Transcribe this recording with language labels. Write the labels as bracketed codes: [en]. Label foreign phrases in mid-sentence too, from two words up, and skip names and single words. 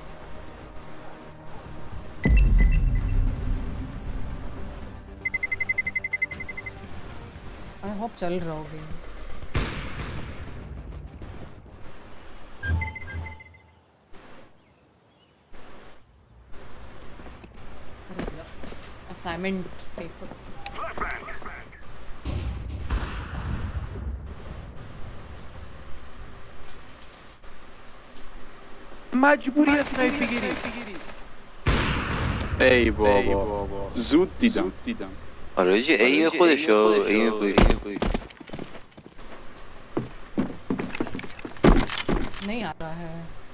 [en] I hope [hi] चल रहा होगी। [en] assignment paper [fa] مجبوری اسنایپ بگیری. ای بابا زود دیدم. آره جی این خودشو این خودش [hi] नहीं आ रहा है।